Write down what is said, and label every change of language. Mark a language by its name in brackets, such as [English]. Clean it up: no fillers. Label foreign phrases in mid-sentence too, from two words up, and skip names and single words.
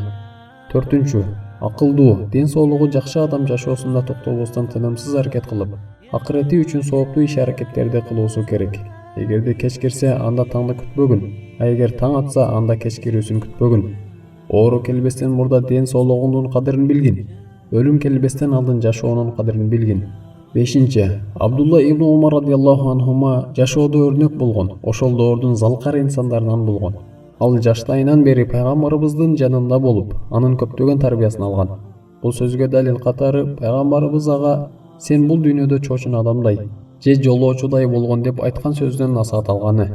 [Kyrgyz] Төртүнчү, акылдуу, ден соолугу жакшы адам жашоосунда токтобостон тынымсыз аракет кылып, акырети үчүн сооптуу иш аракеттерди кылуусу керек. Эгерде кеч кирсе, анда таңды күтпөгүн, а эгер таң атса, анда кеч кирүүсүн күтпөгүн. Оору келбестен мурда ден соолугуңдун кадырын билгин, өлүм келбестен алдын жашоонун кадырын билгин. Бешинчи, Абдулла ибн Умар [Arabic] رضي الله عنهما [Kyrgyz] жашоодо өрнөк болгон, ошол доордун залкар инсандарынан болгон. Ал жаштайынан бери пайгамбарыбыздын жанында болуп, анын көптөгөн тарбиясын алган. Бул сөзгө далил катары пайгамбарыбыз ага сен бул дүйнөдө чоочун адамдай же жолоочудай болгон деп айткан сөздөн насаат алганы.